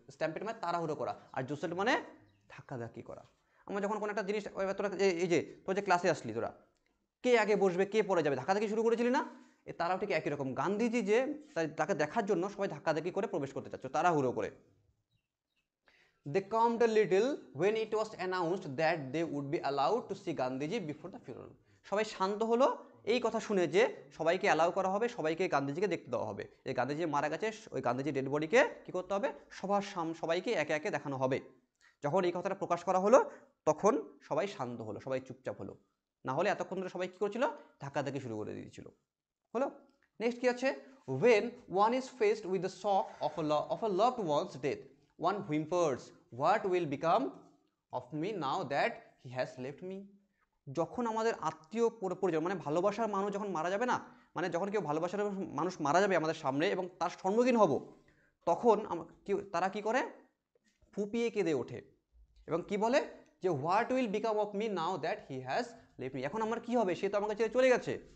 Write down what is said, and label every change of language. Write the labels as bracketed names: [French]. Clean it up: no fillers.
[Bangla] Stampede মানে তাড়াহুড়ো করা, আর জোসেল্ট মানে ধাক্কাধাক্কি করা। আমরা যখন কোনো একটা জিনিস, তোরা এই যে তোরা যে ক্লাসে আসলি, তোরা কে আগে বসবে কে পরে যাবে ধাক্কাধাক্কি শুরু করেছিলি না, তারাও ঠিক একই রকম। গান্ধীজি যে তাকে দেখার জন্য সবাই ধাক্কাধাক্কি করে প্রবেশ করতে চাচ্ছ তাড়াহুড়ো করে। [English] They calmed a little when it was announced that they would be allowed to see Gandhiji before the funeral. [Bangla] সবাই শান্ত হলো এই কথা শুনে যে সবাইকে অ্যালাউ করা হবে, সবাইকে গান্ধীজিকে দেখতে দেওয়া হবে। এই গান্ধীজি মারা গেছে, ওই গান্ধীজি ডেড বডিকে কি করতে হবে, সবাইকে একে একে দেখানো হবে। যখন এই কথাটা প্রকাশ করা হলো তখন সবাই শান্ত হলো, সবাই চুপচাপ হলো, না হলে এতক্ষণ ধরে সবাই কি করছিল, ধাক্কাধাক্কি শুরু করে দিয়েছিল। হলো, নেক্সট কি আছে, [English] when one is faced with the shock of a loved one's death, one whimpers, what will become of me now that he has left me. [Bangla] যখন আমাদের আত্মীয় পরিজন মানে ভালোবাসার মানুষ যখন মারা যাবে না, মানে যখন কেউ ভালোবাসার মানুষ মারা যাবে আমাদের সামনে এবং তার সম্মুখীন হব, তখন তারা কি করে, ফুপিয়ে কেঁদে ওঠে এবং কি বলে যে [English] what will become of me now that he has left me, [Bangla] এখন আমার কি হবে, সে তো আমাকে ছেড়ে চলে গেছে।